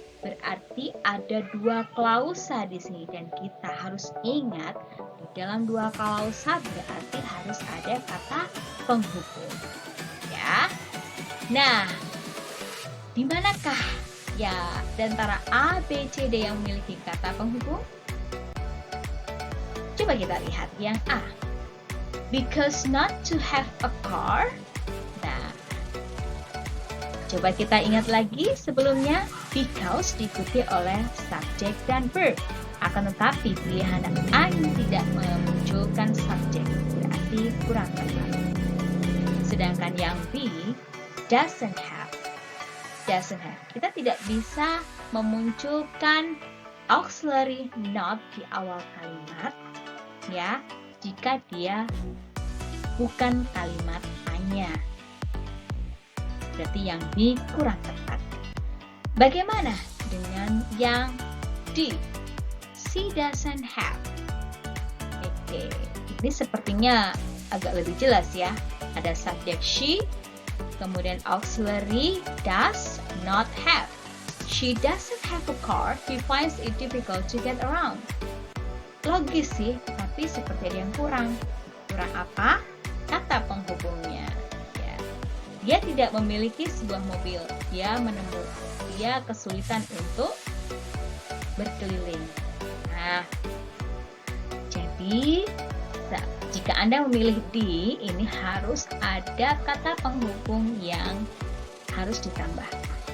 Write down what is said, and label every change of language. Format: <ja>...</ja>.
<id>Berarti ada dua klausa di sini dan kita harus ingat di dalam dua klausa berarti harus ada kata penghubung. Ya. Nah, di manakah ya di antara A, B, C, D yang memiliki kata penghubung? Coba kita lihat yang A.</id> <en>Because not to have a car.</en> <id>Nah, coba kita ingat lagi sebelumnya, because diikuti oleh subjek dan verb. Akan tetapi pilihan A tidak memunculkan subjek, berarti kurang tepat. Sedangkan yang B,</id> <en>doesn't have.</en> <id>Kita tidak bisa memunculkan auxiliary not di awal kalimat, ya, jika dia bukan kalimat tanya. Berarti yang B kurang tepat. Bagaimana dengan yang D?</id> <en>She doesn't have.</en> <id>Oke, ini sepertinya agak lebih jelas ya. Ada subjek she, kemudian auxiliary</id> <en>does not have. She doesn't have a car. He finds it difficult to get around.</en> <id>Logis sih, tapi seperti ada yang kurang. Kurang apa? Kata penghubungnya. Ya. Dia tidak memiliki sebuah mobil. Dia kesulitan untuk berkeliling. Nah, jadi jika Anda memilih D, ini harus ada kata penghubung yang harus ditambahkan.</id>